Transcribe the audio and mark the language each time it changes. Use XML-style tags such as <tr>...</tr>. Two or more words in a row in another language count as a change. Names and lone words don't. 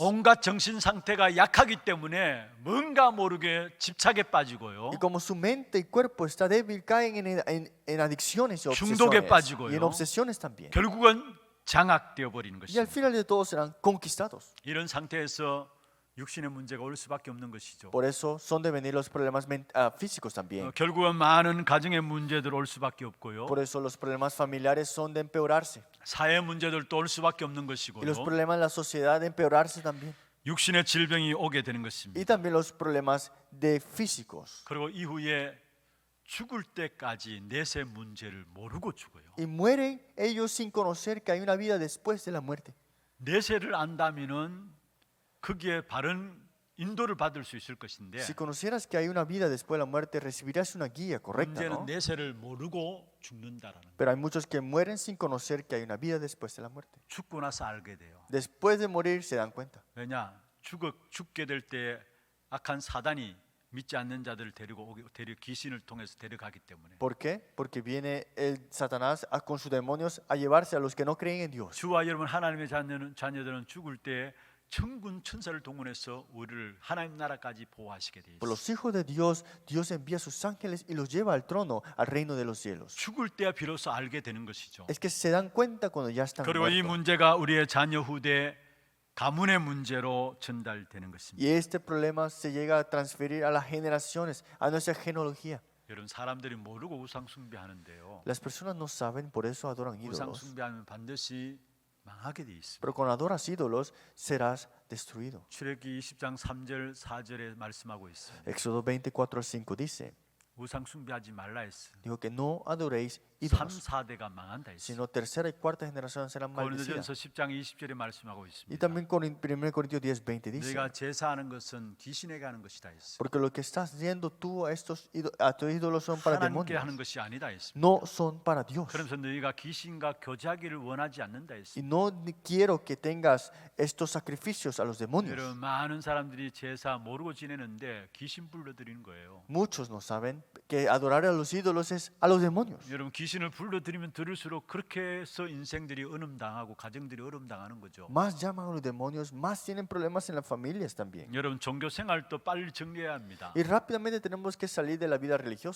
<ko>온갖 정신 상태가 약하기 때문에 뭔가 모르게 집착에 빠지고요.</ko> <es>Y como su mente y cuerpo está débil, caen en adicciones y</es> <ko>중독에</ko> <es>obsesiones.</es> <ko>빠지고요.</ko> <es>Y en obsesiones también.</es> <ko>결국은 장악되어 버리는</ko> <es>Y al</es> <ko>것입니다.</ko> <es>final de todo serán conquistados.</es> <ko>이런 상태에서 육신의 문제가 올 수밖에 없는 것이죠.</ko> <es>Por eso son de venir los problemas físicos también.</es> <ko>결국은 많은 가정의 문제들 올 수밖에 없고요.</ko> <es>Por eso los problemas familiares son de empeorarse.</es> <ko>사회 문제들도 올 수밖에 없는</ko> <es>Y</es> <ko>것이고요.</ko> <es>los problemas de la sociedad de empeorarse también.</es> <ko>육신의 질병이 오게 되는</ko> <es>Y</es> <ko>것입니다.</ko> <es>también los problemas de físicos.</es> <ko>그리고 이후에 죽을 때까지 내세 문제를 모르고 죽어요.</ko> <es>Y mueren ellos sin conocer que hay una vida después de la muerte.</es> <ko>내세를 안다면은 거기에 바른 인도를 받을 수 있을 것인데</ko> <es>Si conocieras que hay una vida después de la muerte, recibirás una guía correcta,</es> <ko>문제는</ko> <es>¿no?</es> <ko>내세를 모르고 죽는다라는 거예요.</ko> <es>Pero hay muchos que mueren sin conocer que hay una vida después de la muerte.</es> <ko>죽고 나서 알게 돼요.</ko> <es>Después de morir se dan cuenta.</es> <ko>왜냐? 죽게 될 때 악한 사단이 믿지 않는 자들을 귀신을 통해서 데려가기 때문에</ko> <es>¿Por qué? Porque viene el Satanás con sus demonios a llevarse a los que no creen en Dios.</es> <ko>주와 여러분 하나님의 자녀들은 죽을 때 천군 천사를 동원해서 우리를 하나님 나라까지 보호하시게 돼</ko> <es>Por</es> <ko>있어요.</ko> <es>los hijos de Dios, Dios envía a sus ángeles y los lleva al trono, al reino de los cielos.</es> <ko>죽을 때야 비로소 알게 되는 것이죠.</ko> <es>Es que se dan cuenta cuando ya están</es> <ko>그리고 이</ko> <es>muertos.</es> <ko>문제가 우리의 자녀 후대 가문의 문제로 전달되는 것입니다.</ko> <es>Y este problema se llega a transferir a las generaciones, a nuestra genealogía.</es> <ko>여러분, 사람들이 모르고 우상 숭배하는데요.</ko> <es>Las personas no saben, por eso adoran</es> <ko>우상</ko> <es>ídolos.</es> <ko>숭배하면 반드시 망하게 돼 있습니다.</ko> <es>Pero cuando adoras ídolos, serás destruido.</es> <ko>출애굽기 20장 3절 4절에 말씀하고 있습니다.</ko> <es>Éxodo 24:5 dice,</es> <ko>우상 숭배하지 말라 했어요.</ko> <es>dijo que no adoréis</es> <ko>3,</ko> <es>ídolos,</es> <ko>4대가 망한다 했어요.</ko> <es>sino tercera y cuarta generación serán maldecidas.</es> <ko>고린도전서 10장 20절에 말씀하고</ko> <es>Y</es> <ko>있습니다.</ko> <es>también 1 Corintios 10:20 dice,</es> <ko>너희가 제사하는 것은 귀신에게 하는 것이다 했어요.</ko> <es>porque lo que estás haciendo tú a tus ídolos son para</es> <ko>하나님께 하는</ko> <es>demonios,</es> <ko>것이 아니다 했습니다.</ko> <es>no son para Dios.</es> <ko>그러면서 너희가 귀신과 교제하기를 원하지 않는다</ko> <es>Y</es> <ko>했습니다.</ko> <es>no quiero que tengas estos sacrificios a los demonios.</es> <ko>여러분, 많은 사람들이 제사 모르고 지내는데 귀신 불러들이는 거예요.</ko> <es>Muchos no saben que adorar a los ídolos es a los demonios.</es> <ko>여러분, 귀신을 불러들이면 들을수록 그렇게 해서 인생들이 어음당하고 가정들이 어음당하는 거죠.</ko> <es>Más llaman a los demonios, más tienen problemas en las familias también.</es> <ko>여러분, 종교 생활도 빨리 정리해야 합니다.</ko> <es>Y rápidamente tenemos que salir de la vida religiosa.</es>